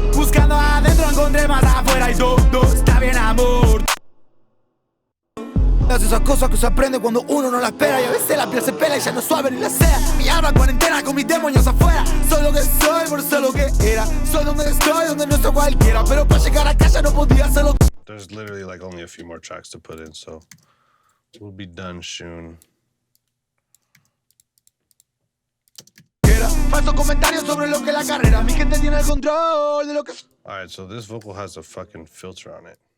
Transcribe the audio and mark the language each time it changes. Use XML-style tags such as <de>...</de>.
<es>Buscando adentro encontré más afuera y todo está bien amor. Esas cosas que se aprende cuando uno no la espera. Y a veces la piel se pela y ya no suave ni la sea. Mi alma cuarentena con mis demonios afuera. Soy lo que soy, por ser lo que era. Soy donde estoy, donde no estoy cualquiera. Pero para llegar acá ya no podía hacerlo.</es> <en>There's literally like only a few more tracks to put in, so we'll be done soon.</en> <es>Falso comentario sobre lo que la carrera. Mi gente tiene el control de lo que.</es> <en>Alright, so this vocal has a fucking filter on it.</en>